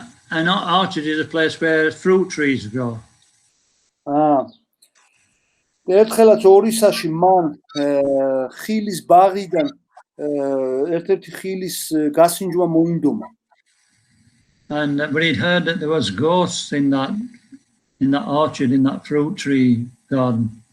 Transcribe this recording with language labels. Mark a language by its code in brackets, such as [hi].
[en] An orchard is a place where fruit trees grow. [ka] ერთხელაც ორისაში მან ხილის ბაღიდან ერთ-ერთი ხილის გასინჯვა მოინდომა. [en] But he'd heard that there was ghosts in that orchard, in that fruit tree garden.